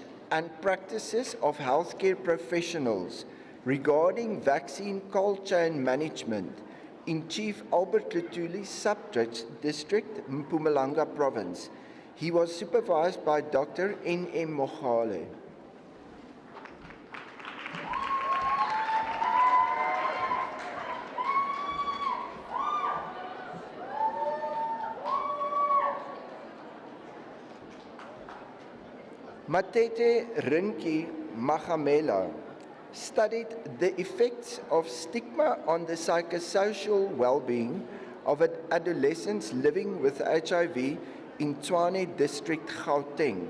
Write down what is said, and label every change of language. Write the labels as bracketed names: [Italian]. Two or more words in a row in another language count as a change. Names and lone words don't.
[English] and practices of healthcare professionals regarding vaccine cold chain management in Chief Albert Lutuli Sub-District, Mpumalanga Province. He was supervised by Dr. N.M. Mogale. Matete Rinki Magamela studied the effects of stigma on the psychosocial well-being of adolescents living with HIV in Tshwane District, Gauteng.